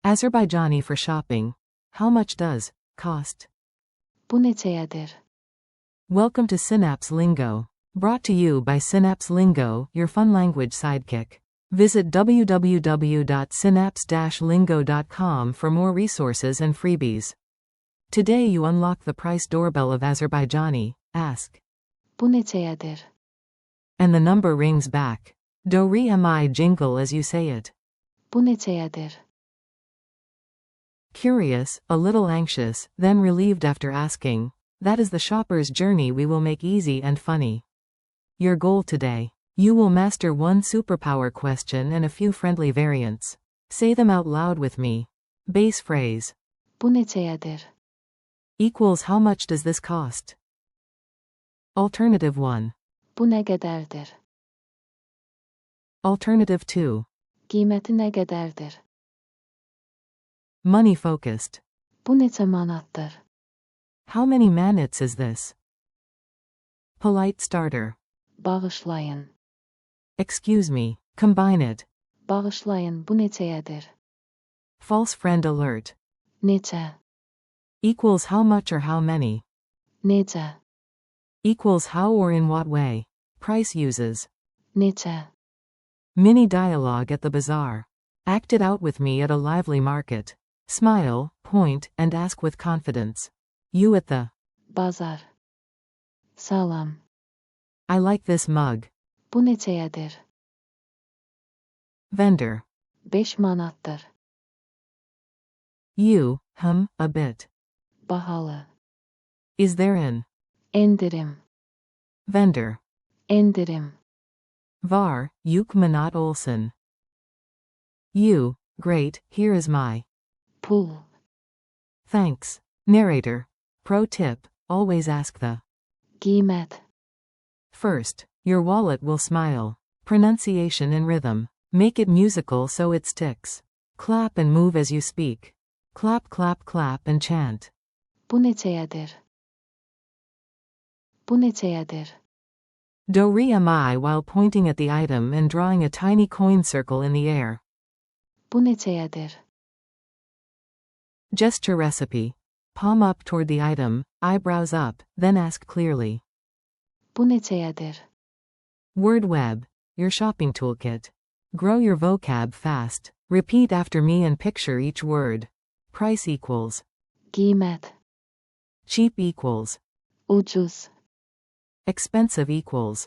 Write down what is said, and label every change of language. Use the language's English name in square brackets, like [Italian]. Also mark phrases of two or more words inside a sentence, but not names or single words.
[English] Azerbaijani for shopping. How much does cost? [Azerbaijani] Bu neçəyədir? [English] Welcome to Synapse Lingo. Brought to you by Synapse Lingo, your fun language sidekick. Visit www.synapse-lingo.com for more resources and freebies. Today you unlock the price doorbell of Azerbaijani. Ask. [Azerbaijani] Bu neçəyədir? [English] And the number rings back. Do-re-mi jingle as you say it. [Azerbaijani] Bu neçəyədir? [English] Curious, a little anxious, then relieved after asking. That is the shopper's journey we will make easy and funny. Your goal today. You will master one superpower question and a few friendly variants. Say them out loud with me. Base phrase. [Azerbaijani] Bu neçəyədir? [English] Equals how much does this cost? Alternative 1. [Azerbaijani] Bu nə qədərdir? [English] Alternative 2. [Azerbaijani] Qiyməti nə qədərdir? [English] Money focused. [Azerbaijani] Bu neçə manatdır? [English] How many manats is this? Polite starter. Bağışlayın. Excuse me, combine it. [Azerbaijani] Bağışlayın, bu neçəyədir? [English] False friend alert. Neçə? Equals how much or how many. Necə? Equals how or in what way. Price uses. Neçə? Mini dialogue at the bazaar. Act it out with me at a lively market. Smile, point, and ask with confidence. You at the [Azerbaijani] Bazar. Salam. [English] I like this mug. [Azerbaijani] Bu neçəyədir? [English] Vendor. 5 manatdır. You, a bit. Bahalı. Is there an Endirim. vendor? Endirim. [Azerbaijani] Var, yuk manat olsun. [English] You, great, here is my Pul. thanks. Narrator. Pro tip, always ask the Qiymət. first. Your wallet will smile. Pronunciation and rhythm. Make it musical so it sticks. Clap and move as you speak. Clap, clap, clap and chant. [Azerbaijani] Bu neçəyədir? Bu neçəyədir? [English] Do-re-mi while pointing at the item and drawing a tiny coin circle in the air. [Azerbaijani] Bu neçəyədir? [English] Gesture recipe. Palm up toward the item, eyebrows up, then ask clearly. [Azerbaijani] Bu neçəyədir? [English] Word web. Your shopping toolkit. Grow your vocab fast. Repeat after me and picture each word. Price equals. Qiymət. Cheap equals. Ucuz. Expensive equals.